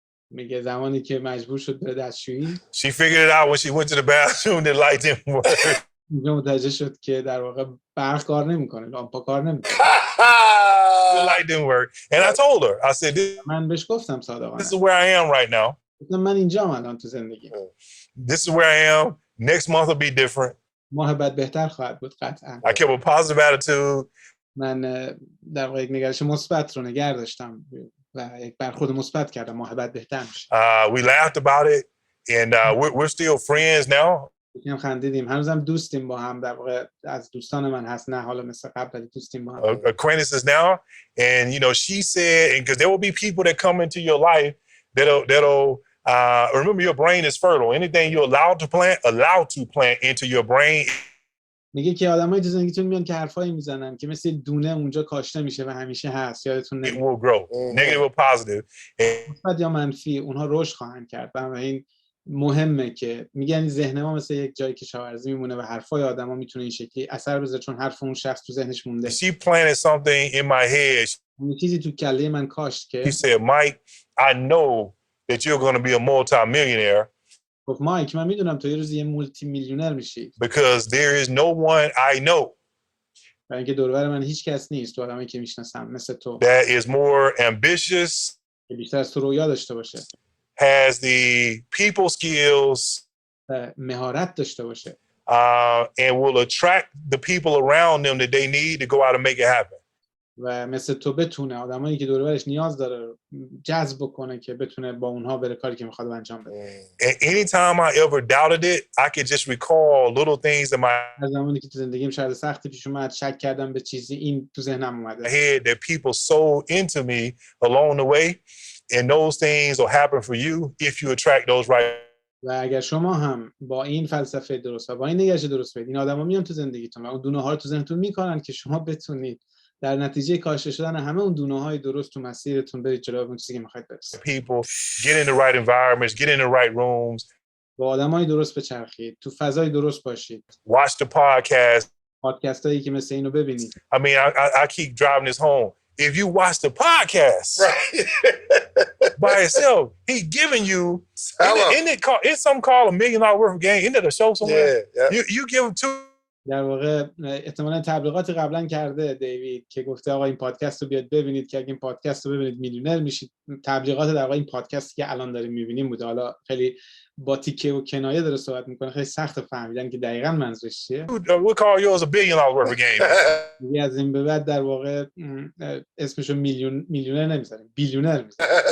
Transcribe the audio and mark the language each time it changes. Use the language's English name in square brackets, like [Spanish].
[Persian] میگه زمانی که مجبور شد بره دستشویی [English] She figured it out when she went to the bathroom. The light didn't work. [Persian] اینجا متوجه شد که در واقع برق کار نمیکنه، لامپا کار نمیکنه. [English] The light didn't work. And I told her, I said, [Persian] من بهش گفتم صادقانه. [English] this is where I am right now. [Persian] من اینجام الان تو زندگی. [English] This is where I am. Next month will be different. [Persian] ماه بعد بهتر خواهد بود قطعا. [English] I kept a positive attitude. [Persian] من در واقع یک نگرش مثبت رو نگه داشتم و یک برخورد مثبت کردم. ماه بعد بهتر میشه. [English] We laughed about it, and we're still friends now. [Persian] یکم خندیدیم. هنوزم دوستیم با هم. در واقع از دوستان من هست، نه حالا مثل قبل، ولی دوستیم با هم. [English] Acquaintances now, and she said, and because there will be people that come into your life that'll remember your brain is fertile. Anything you're allowed to plant into your brain [Persian] میگه که آدمایی تو زندگیتون میان که حرفایی میزنن که مثل دونه اونجا کاشته میشه و همیشه هست، یادتون [English] It [Persian] نمیاد. [English] will grow, negative or positive. And [Persian] مثبت یا منفی اونها رشد خواهند کرد و این مهمه که میگن ذهن ما مثل یک جایی که کشاورزی میمونه و حرفای آدما میتونه این شکلی اثر بذاره چون حرف اون شخص تو ذهنش مونده. [English] she planted something in my head. [Persian] اون چیزی تو کله من کاشت که [English] She said, Mike, I know that you're going to be a multi-millionaire [Persian] گفت مایک من میدونم تو یه روز یه مولتی میلیونر میشی [English] because there is no one I know [Persian] و اینکه دور و بر من هیچ کس نیست تو آدمایی که میشناسم مثل تو [English] that is more ambitious, [Persian] که بیشتر از تو رویا داشته باشه، [English] has the people skills, [Persian] مهارت داشته باشه [English] and will attract the people around them that they need to go out and make it happen. [Persian] و مثل تو بتونه آدمایی که دور و برش نیاز داره جذب کنه که بتونه با اونها بره کاری که میخواد انجام بده. [English] And anytime I ever doubted it, I could just recall little things in my [Persian] از زمانی که تو زندگیم شاید سختی پیش اومد شک کردم به چیزی این تو ذهنم اومده [English] head that people sold into me along the way, and those things will happen for you if you attract those right. [Persian] و اگر شما هم با این فلسفه درست و با این نگرش درست بدید این آدما میان تو زندگیتون و اون دونه ها رو تو ذهنتون میکنن که شما بتونید در نتیجه کاشته شدن همه اون دونه های درست تو مسیرتون برید جلو اون چیزی که میخواید برسید. [English] People get in the right environments, get in the right rooms, [Persian] با آدمای درست بچرخید، تو فضای درست باشید. [English] watch the podcast. [Persian] پادکست هایی که مثل اینو ببینید. [English] I mean, I keep driving this home. If you watch the podcast by itself, he giving you it's something called $1 million worth of game. Isn't it a show somewhere? Yeah. You give him two. [Persian] در واقع احتمالاً تبلیغات قبلا کرده دیوید که گفته آقا این پادکست رو بیاد ببینید که اگه این پادکست رو ببینید میلیونر میشید. تبلیغات در واقع این پادکستی که الان داریم میبینیم بوده. حالا خیلی با تیکه و کنایه داره صحبت میکنه، خیلی سخت فهمیدن که دقیقاً منظورش چیه. [English] We'll call yours $1 billion worth of game. [Persian] دیگه از این به بعد در واقع اسمشو میلیونر نمیذاریم، بیلیونر میذاریم.